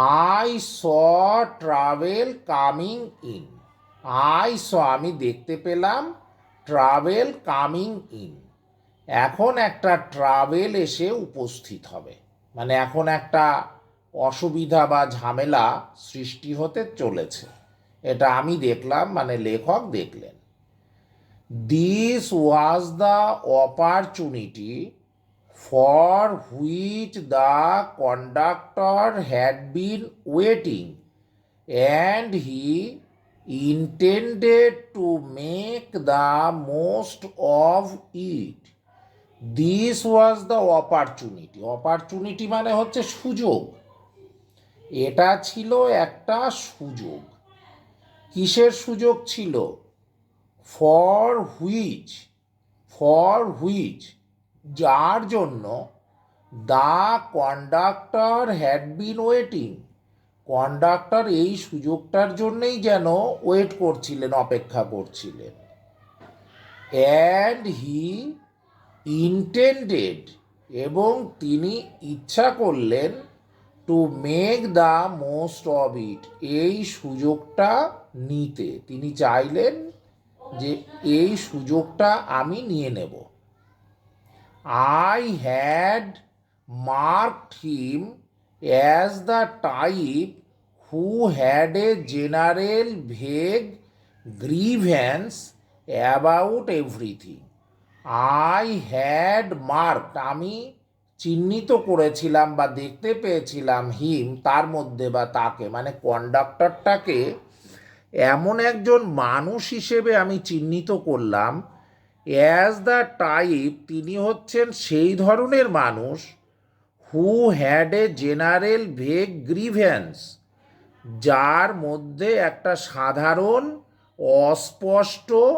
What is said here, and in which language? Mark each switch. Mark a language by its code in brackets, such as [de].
[en] I saw travel coming in, [bn] I saw আমি দেখতে পেলাম, [en] travel coming in, [bn] এখন একটা ট্রাভেল এসে উপস্থিত হবে, মানে এখন একটা অসুবিধা বা ঝামেলা সৃষ্টি হতে চলেছে, এটা আমি দেখলাম, মানে লেখক দেখলেন। This was the opportunity [en] for which the conductor had been waiting, and he intended to make the most of it. This was the opportunity. [bn] Opportunity মানে হচ্ছে সুযোগ, এটা ছিল একটা সুযোগ। কিসের সুযোগ ছিল? [en] for which, for which [bn] যার জন্য [en] the conductor had been waiting, [bn] conductor এই সুযোগটার জন্যই যেন ওয়েট করছিলেন, অপেক্ষা করছিলেন। [en] and he intended, [bn] এবং তিনি ইচ্ছা করলেন, [en] to make the most of it, [bn] এই সুযোগটা নিতে, তিনি চাইলেন যে এই সুযোগটা আমি নিয়ে নেব। [en] I had marked him as the type who had a general vague grievance about everything. I had marked, [bn] আমি চিহ্নিত করেছিলাম বা দেখতে পেয়েছিলাম, হিম তার মধ্যে বা তাকে, মানে কন্ডাক্টরটাকে এমন একজন মানুষ হিসেবে আমি চিহ্নিত করলাম, [en] as the type, [bn] তিনি হচ্ছেন সেই ধরনের মানুষ, [en] who had a general vague grievance, [bn] যার মধ্যে একটা সাধারণ অস্পষ্ট